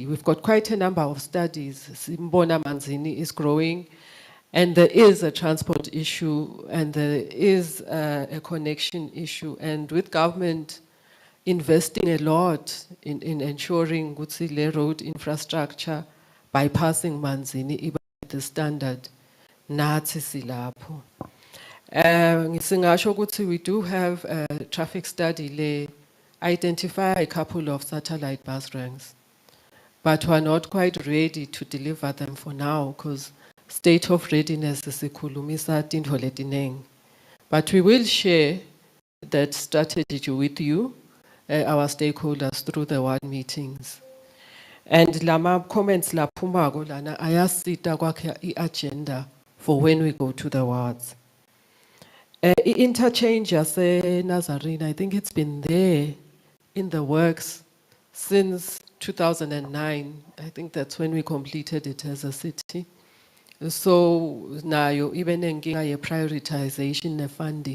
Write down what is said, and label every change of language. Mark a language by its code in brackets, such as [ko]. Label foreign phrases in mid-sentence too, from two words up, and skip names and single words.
[en] We've got quite a number of studies. Simbona Manzini is growing, and there is a transport issue, and there is a connection issue. And with government investing a lot in ensuring good road infrastructure, bypassing Manzini, the standard, [ss] nathi silapho. Ngisingasho ukuthi [en] we do have a traffic study le identify a couple of satellite bus ranks, but we're not quite ready to deliver them for now because state of readiness is [ss] ikhulumisa tintfo letinengi. [en] But we will share that strategy with you, our stakeholders, through the ward meetings. And [ss] lama comments la phumako lana ayasita kwakha i-agenda [en] for when we go to the wards. Interchange yase Nazarene, I think it's been there in the works since 2009. I think that's when we completed it as a city. So now you even engage a prioritization and funding.